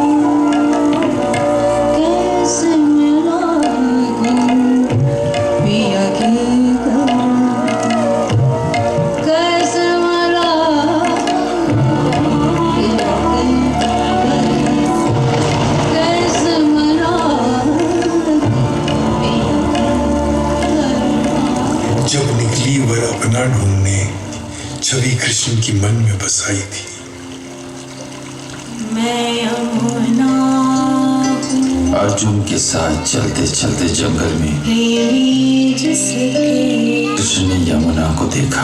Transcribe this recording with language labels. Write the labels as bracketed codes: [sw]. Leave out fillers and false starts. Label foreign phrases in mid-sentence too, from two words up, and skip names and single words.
[hi] कैसे मिला पिया के घर, कैसे मिला पिया के घर, कैसे मिला पिया के घर। जब निकली वर अपना ढूंढने, छवि कृष्ण की मन में बसाई थी। मैं यमुना हूँ, अर्जुन के साथ चलते चलते जंगल में प्रेमी जिसके कृष्ण ने यमुना को देखा।